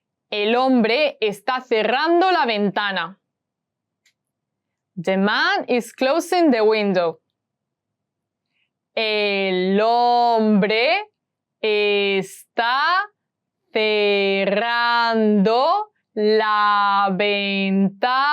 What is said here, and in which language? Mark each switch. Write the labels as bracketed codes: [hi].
[es] El hombre está cerrando la ventana. [en] The man is closing the window. [es] El hombre está cerrando la ventana.